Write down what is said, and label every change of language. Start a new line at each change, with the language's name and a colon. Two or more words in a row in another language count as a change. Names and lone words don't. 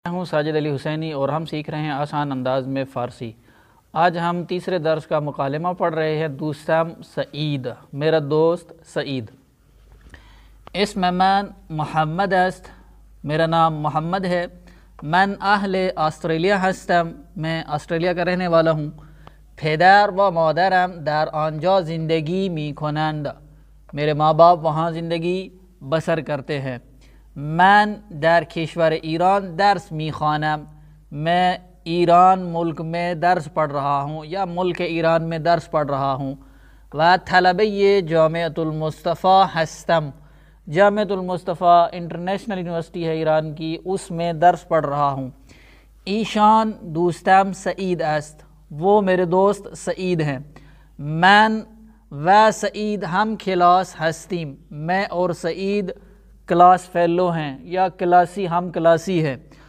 Urdu: ہوں ساجد علی حسینی اور ہم سیکھ رہے ہیں آسان انداز میں فارسی۔ آج ہم تیسرے درس کا مکالمہ پڑھ رہے ہیں۔
Persian: دوستم سعید،
Urdu: میرا دوست سعید۔
Persian: اسم من محمد است،
Urdu: میرا نام محمد ہے۔
Persian: من اہل آسٹریلیا هستم،
Urdu: میں آسٹریلیا کا رہنے والا ہوں۔
Persian: پدر و مادرم در آنجا زندگی می کنند،
Urdu: میرے ماں باپ وہاں زندگی بسر کرتے ہیں۔
Persian: من در کشور ایران درس می خوانم،
Urdu: میں ایران ملک میں درس پڑھ رہا ہوں یا ملک ایران میں درس پڑھ رہا ہوں۔
Persian: و طلبه جامعة المصطفى هستم،
Urdu: جامعة المصطفى
English: International University
Urdu: ہے ایران کی، اس میں درس پڑھ رہا ہوں۔
Persian: ایشان دوستم سعید است،
Urdu: وہ میرے دوست سعید ہیں۔
Persian: من و سعید ہم کلاس ہستیم،
Urdu: میں اور سعید
English: class fellow
Urdu: ہیں یا کلاسی، ہم کلاسی ہیں۔